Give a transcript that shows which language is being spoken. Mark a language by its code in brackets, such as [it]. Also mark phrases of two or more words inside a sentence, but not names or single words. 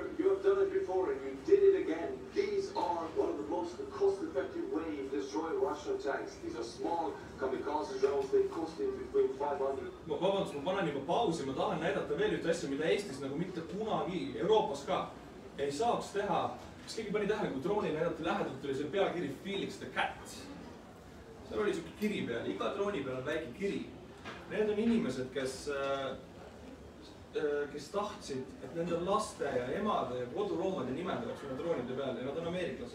[en] You have done it before and you did it again. These are one of the most cost-effective ways of destroying Russian tanks. These are small kamikaze drones. They cost between 500. [et] Vabandust, ma panen juba pausi, ma tahan näidata veel ühte asja, mida Eestis nagu mitte kunagi, Euroopas ka, ei saaks teha. Kas keegi pani tähele, kui drooni näidati lähedalt, tuli see pealkiri Felix the Cat. Seal oli siuke kiri peal, iga drooni peal on väike kiri. Need on inimesed, kes tahtsid, et nende laste ja emade ja koduloomade nimed oleks üle droonide peal ja nad on ameeriklased.